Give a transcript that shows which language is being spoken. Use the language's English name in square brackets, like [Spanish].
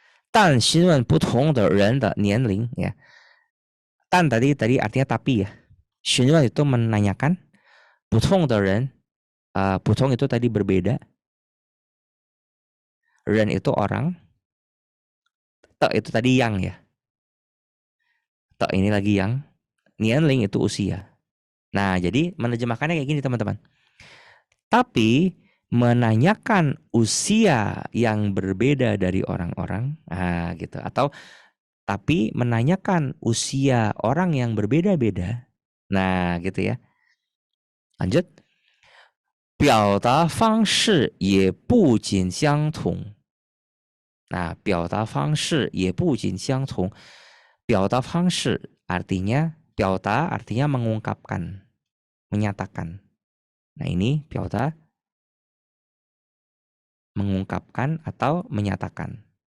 [Chinese] 但询问不同的人的年龄 [Indonesian] ya. Tan tadi artinya tapi ya. [Chinese] 询问 [Indonesian] itu menanyakan. [Chinese] 不同的人 不同 [Indonesian] itu tadi berbeda. Ren itu orang. Te itu tadi yang ya. Te ini lagi yang. Nianling itu usia. Nah, jadi menerjemahkannya kayak gini teman-teman. Tapi menanyakan usia yang berbeda dari orang-orang, gitu. Atau tapi menanyakan usia orang yang berbeda-beda. Nah, gitu ya. Lanjut. [Chinese] 表达方式也不尽相同. Nah, 表达方式也不尽相同. 表达方式 [Indonesian] artinya [Chinese] 表达 [Indonesian] artinya mengungkapkan, menyatakan. Nah, ini [Chinese] 表达 [Indonesian] mengungkapkan atau menyatakan.